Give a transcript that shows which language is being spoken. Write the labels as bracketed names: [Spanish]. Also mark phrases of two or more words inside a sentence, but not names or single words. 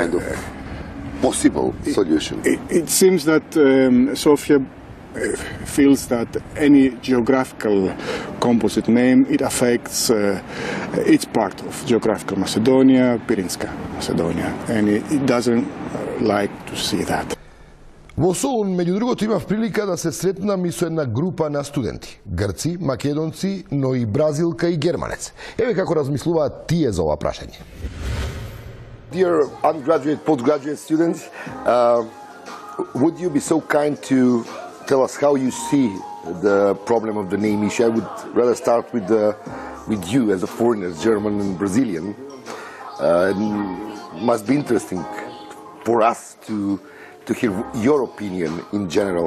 [English] kind of possible solution? It seems that Sofia feels that any geographical composite name, it affects each part of geographical Macedonia, Pirinska Macedonia, and it doesn't like to see that. [Macedonian] Во Солун, меѓу другото, имав прилика да се сретнам и со една група на студенти. Грци, македонци, но и бразилка и германец. Еве како размислуваат тие за ова прашање. [English] Dear undergraduate, postgraduate students, would you be so kind to tell us how you see the problem of the name issue? I would rather start with you as a foreigner, German and Brazilian. It must be interesting for us to hear your opinion in general.